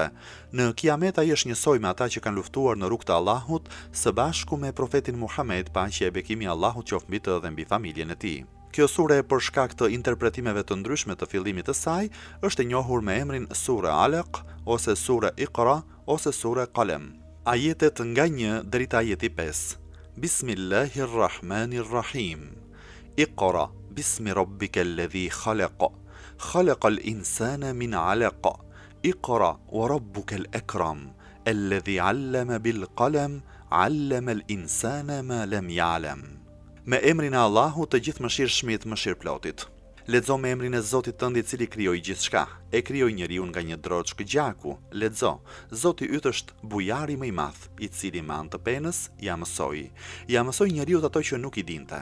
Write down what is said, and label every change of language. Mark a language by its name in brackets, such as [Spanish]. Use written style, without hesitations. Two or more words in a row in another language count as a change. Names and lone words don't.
[Albanian] Në Kiamet ai është njësoj me ata që kanë luftuar në rrugt të Allahut së bashku me profetin Muhammed, paqja e bekimi i Allahut qoftë mbi të dhe mbi familjen e tij. Kjo sure për shkak të interpretimeve të ndryshme të fillimit të saj është e njohur me emrin Sure Alaq ose Sure Iqra ose Sure Qalam. Ajetet nga 1 deri te ajeti 5. [Arabic] بسم الله الرحمن الرحيم اقرأ باسم ربك الذي خلق. خلق الإنسان من علق. اقرأ وربك الأكرم. الذي علم بالقلم علم الإنسان ما لم يعلم. [Albanian] Me emrin e Allahut të gjithë mëshirshmit mëshirëplotit. Lexo me emrin e Zotit tënd i cili krijoi gjithçka. E krijoi njeriu nga një droçk gjaku. Lexo, Zoti yt është bujari më i madh, i cili me anë të penës ja mësoi njeriu ato që nuk i dinte.